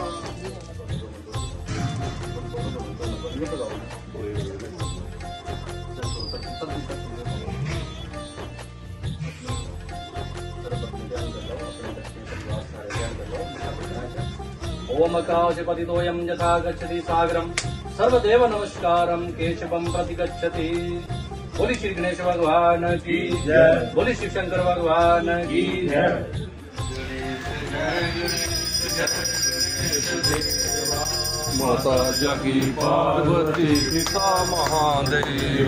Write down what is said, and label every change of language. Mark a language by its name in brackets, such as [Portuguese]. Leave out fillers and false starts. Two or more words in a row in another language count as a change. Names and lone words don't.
[Sanskrit] ओम काशपतितोऽयं यथा गच्छति सागरं सर्वदेव नमस्कारं केशवं प्रति गच्छति। [Hindi] बोली श्री गणेश भगवान की जय। बोली शिव शंकर भगवान की जय। माता जगी पार्वती पिता महादेव।